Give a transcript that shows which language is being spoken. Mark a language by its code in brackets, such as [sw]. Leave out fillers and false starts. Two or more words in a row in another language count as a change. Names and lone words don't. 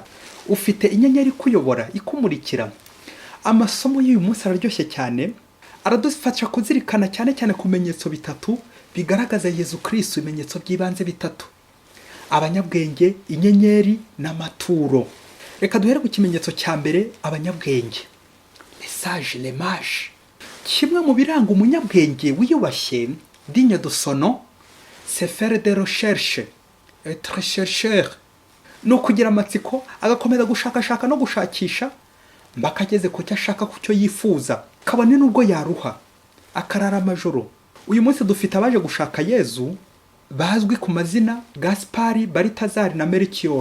[rw] Ufite inyenyeri ikuyobora, ikumurikira? Amasomo y'uyu munsi araryoshye cyane, aradufasha kuzirikana cyane cyane ku bimenyetso bitatu bigaragaza Yezu Kristo, ibimenyetso by'ibanze bitatu: abanyabwenge, inyenyeri n'amaturo. Reka duhere ku kimenyetso cya mbere, abanyabwenge. [fr] Message, les mages. [rw] Kimwe mu biranga umunyabwenge wiyubashye, [fr] digne de son nom, c'est faire des recherches, être chercheur. [rw] No kugira amatsiko, agakomeza gushakashaka no gushakisha mpaka ageze ku cyo ashaka, ku cyo yifuza, kabone n'ubwo yaruha akarara amajoro. Uyu munsi dufite abaje gushaka Yezu bazwi ku mazina Gaspari, Baritazari na Melchior.